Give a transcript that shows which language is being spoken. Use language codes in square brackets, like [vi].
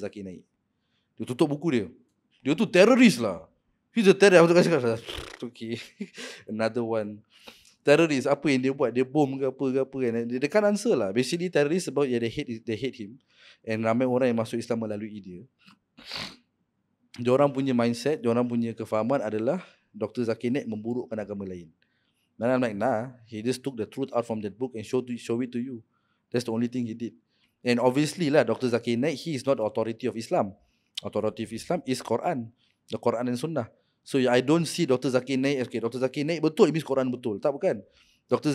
[ms] Zakir Naik? Dia tutup buku dia. Dia tu teroris lah. [en] He's a terrorist. [ms] Aku cakap, okay. [en] Another one. [ms] Terrorist, apa yang dia buat? Dia bom ke apa kan? Dia [en] can't answer [ms] lah. [en] Basically, terrorist [ms] sebab [en] they hate him. [ms] And ramai orang yang masuk Islam melalui dia. Diorang punya mindset, diorang punya kefahaman adalah Dr. Zakir Naik memburukkan agama lain. [en] And I'm like, nah, he just took the truth out from that book and show it to you. That's the only thing he did. And obviously lah, Dr. Zakir Naik, he is not the authority of Islam. Authority of Islam is Quran. The Quran and Sunnah. So I don't see Dr. Zakir Naik, okay, Dr. [ms] Zakir Naik betul, it means Quran betul. Tak, bukan. Dr.